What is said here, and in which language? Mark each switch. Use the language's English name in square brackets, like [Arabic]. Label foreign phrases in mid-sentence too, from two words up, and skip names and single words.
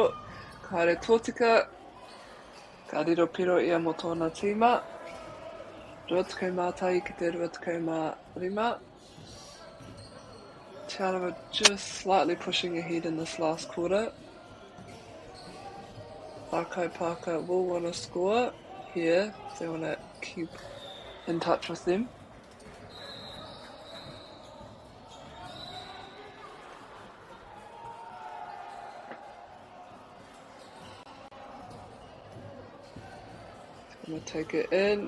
[Māori] Ka haere tōtika. Ka riro piro ia mo tōna tīma. Rua tukau mātai ki te rua tukau mā rima. [English] Te aroa just slightly pushing ahead in this last quarter. Rako Parker will want to score here. They want to keep in touch with them. Going to take it in.